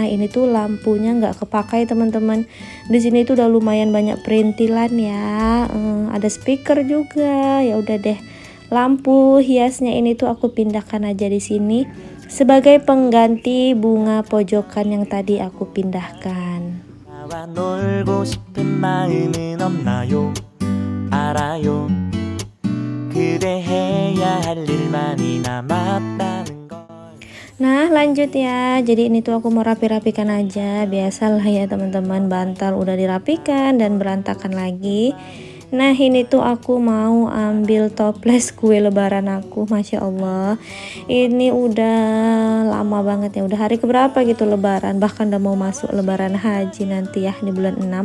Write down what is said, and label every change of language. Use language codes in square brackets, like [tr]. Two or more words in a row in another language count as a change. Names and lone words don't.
[id] Ini tuh lampunya nggak kepakai teman-teman. Di sini tuh udah lumayan banyak perintilan ya. Ada speaker juga. Ya udah deh. Lampu hiasnya ini tuh aku pindahkan aja di sini sebagai pengganti bunga pojokan yang tadi aku pindahkan. [ko] 나와 놀고 싶은 마음은 없나요? 알아요. 그대 해야 할 일만이 남았다는 걸. [id] Nah lanjut ya, jadi ini tuh aku mau rapi-rapikan aja. Biasalah ya teman-teman, bantal udah dirapikan dan berantakan lagi. Nah ini tuh aku mau ambil toples kue lebaran aku. Masya Allah, ini udah lama banget ya, udah hari keberapa gitu lebaran, bahkan udah mau masuk lebaran haji nanti ya di bulan 6.